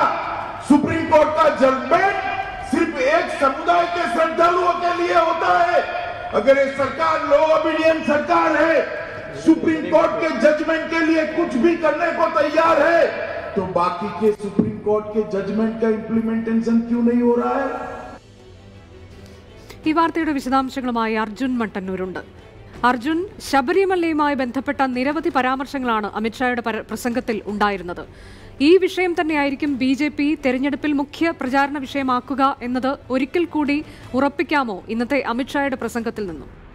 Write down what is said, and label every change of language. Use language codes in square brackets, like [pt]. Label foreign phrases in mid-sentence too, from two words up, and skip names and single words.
[hi] सुप्रीम कोर्ट का जजमेंट सिर्फ एक समुदाय के श्रद्धालुओं के लिए होता है. अगर ये सरकार [en] law obedient [hi] सरकार है, सुप्रीम कोर्ट के जजमेंट के लिए कुछ भी करने को तैयार है, तो बाकी के सुप्रीम कोर्ट के जजमेंट का इम्प्लीमेंटेशन क्यों नहीं हो रहा है? [ml] ഈ വാർത്തയുടെ വിശദാംശങ്ങളുമായി അർജുൻ മട്ടന്നൂരുണ്ട്. അർജുൻ, ശബരിമലയുമായി ബന്ധപ്പെട്ട നിരവധി പരാമർശങ്ങളാണ് അമിത്ഷായുടെ പ്രസംഗത്തിൽ ഉണ്ടായിരുന്നത്. ഈ വിഷയം തന്നെയായിരിക്കും BJP തെരഞ്ഞെടുപ്പിൽ മുഖ്യ പ്രചാരണ വിഷയമാക്കുക എന്നത് ഒരിക്കൽ കൂടി ഉറപ്പിക്കാമോ ഇന്നത്തെ അമിത്ഷായുടെ പ്രസംഗത്തിൽ നിന്നും?